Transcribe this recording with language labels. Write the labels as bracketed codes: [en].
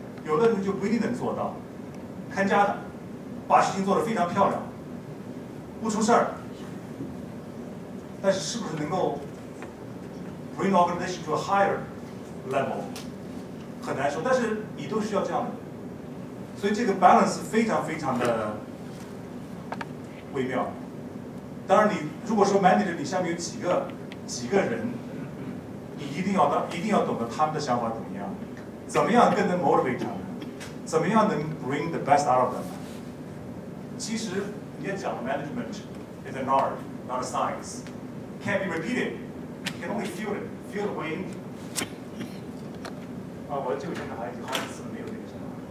[zh] 有的人就不一定能做到，看家的，把事情做得非常漂亮，不出事儿，但是是不是能够 [en] bring organization to a higher level [zh] 很难说，但是你都需要这样的人，所以这个 balance 非常的微妙。当然，你如果说 manager 你下面有几个人，你一定要懂得他们的想法怎么样更能 motivate 他们，怎么样能 [en] bring the best out of them。 [zh] 其实人家讲 [en] management is an art, not a science. Can't be repeated. You can only feel the way in. [zh] 我这个真的还有好几次没有这个什么。